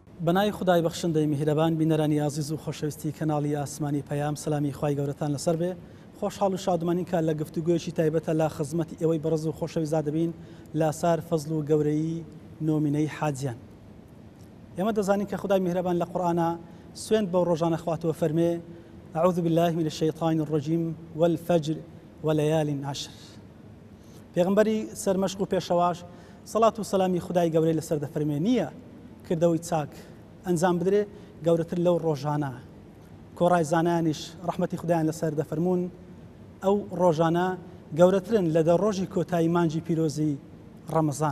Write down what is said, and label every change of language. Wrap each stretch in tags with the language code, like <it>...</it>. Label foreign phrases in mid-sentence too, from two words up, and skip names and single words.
<ckb>بەناوی خدای بەخشندەی میهرەبان بینەرانی عزیز و خۆشەویستی کەناڵی ئاسمانی پەیام سلامی خوای گەورەتان لەسەر بێ. خۆشحاڵ و شادمانین کە لە گفتوگویەکی تایبەتە لە خزمەتی ئێوەی بەڕز و خۆشەویست دەبین لاسار فەزل و گەورەی نۆمینەی حاجیان. ئێمە دەزانین کە خدای میهرەبان لە قورئانە سوێند بەو ڕۆژانە خواتەوە فەرمێ</ckb> <ar>أعوذ بالله من الشيطان الرجيم والفجر وليال عشر.</ar> <ckb>پێغمبەری سەرمەشق و پێشەواش سەڵات و سەلامی خدای گەورەی لەسەر دەفەرمێ نییە کردەوەی چاک ئەنجام بدرێ گەورەتر لەو ڕۆژانە. کۆڕای زانایانیش ڕەحمەتی خدایان لەسەر دەفەرمون ئەو ڕۆژانە گەورەترن لە دە ڕۆژی کۆتایی مانجی پیرۆزی ڕەمەزان.</ckb>